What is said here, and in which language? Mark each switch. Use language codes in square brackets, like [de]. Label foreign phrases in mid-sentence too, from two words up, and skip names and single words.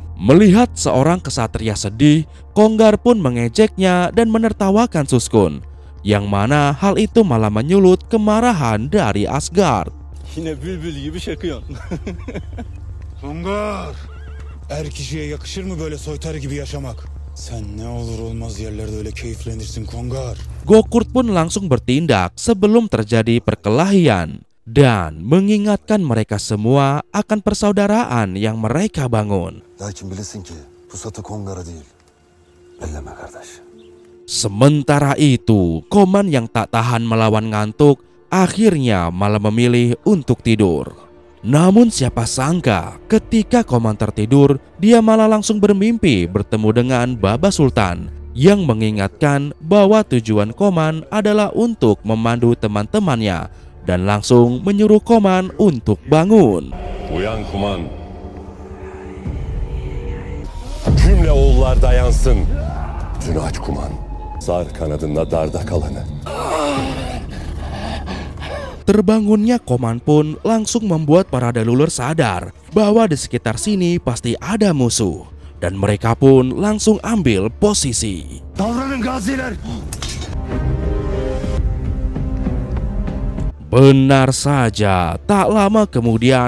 [id] Melihat seorang kesatria sedih, Kongar pun mengejeknya dan menertawakan Suskun, yang mana hal itu malah menyulut kemarahan dari Asgard. [tr] Yine bülbül gibi şakıyorsun. Kongar, er kişiye yakışır mı böyle soytarı gibi yaşamak? Sen ne olur olmaz yerlerde öyle keyiflenirsin Kongar. [id] Gokurt pun langsung bertindak sebelum terjadi perkelahian dan mengingatkan mereka semua akan persaudaraan yang mereka bangun. [tr] Lakin bilesin ki pusatı Kongar'a değil, elleme kardeş. [id] Sementara itu, Koman yang tak tahan melawan ngantuk akhirnya malah memilih untuk tidur. Namun siapa sangka ketika Koman tertidur, dia malah langsung bermimpi bertemu dengan Baba Sultan yang mengingatkan bahwa tujuan Koman adalah untuk memandu teman-temannya dan langsung menyuruh Koman untuk bangun. [tr] Uyan Kuman. Cümle oğullar dayansın. Gözünü aç Kuman. Sar kanadında darda kalanı. [id] Terbangunnya Koman pun langsung membuat para Deluler sadar bahwa di sekitar sini pasti ada musuh, dan mereka pun langsung ambil posisi. [tr] Davranın gaziler! [id] Benar saja, tak lama kemudian